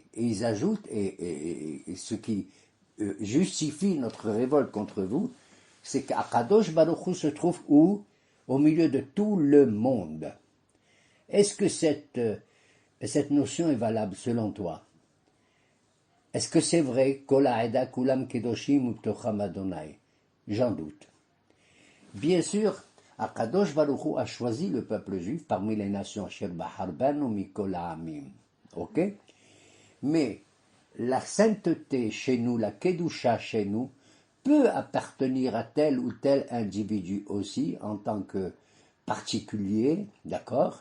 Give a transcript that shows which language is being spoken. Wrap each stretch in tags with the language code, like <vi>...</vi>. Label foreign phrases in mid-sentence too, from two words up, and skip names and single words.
<fr>Et ils ajoutent, et ce qui justifie notre révolte contre vous, c'est qu'</fr> <he>הקדוש ברוך הוא</he> <fr>se trouve où? Au milieu de tout le monde. Est-ce que cette notion est valable selon toi? Est-ce que c'est vrai?</fr> <he>כל העדה כולם קדושים ובתוכם ה.</he> <fr>J'en doute. Bien sûr,</fr> <he>הקדוש ברוך הוא</he> <fr>a choisi le peuple juif parmi les nations</fr> <he>אשר בחר בנו מכל העמים.</he> <fr>Ok? Mais la sainteté chez nous, la kedusha chez nous, peut appartenir à tel ou tel individu aussi, en tant que particulier, d'accord?</fr>